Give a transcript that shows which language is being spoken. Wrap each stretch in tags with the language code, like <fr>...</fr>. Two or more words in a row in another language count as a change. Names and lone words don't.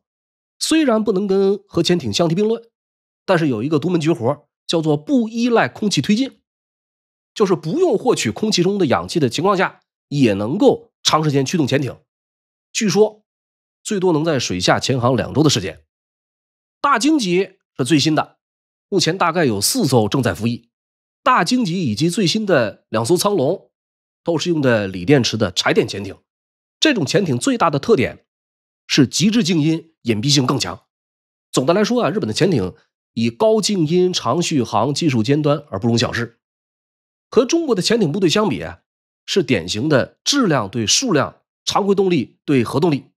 <zh>雖然不能跟核潛艇相提並論，但是有一個獨門絕活，叫做不依賴空氣推進，就是不用獲取空氣中的氧气的情況下，也能夠長時間驱动潛艇。據說最多能在水下潛航 2周的时間。大鲸级是最新的，目前大概有4艘正在服役。大鲸级以及最新的2艘蒼龍都是用的鋰電池的柴電潛艇。這種潛艇最大的特點是極致靜音，隱蔽性更強。總的來說日本的潛艇以高靜音、長續航技術尖端而不容小視。和中国的潛艇部隊相比是典型的質量对数量、常規動力對核動力。</zh>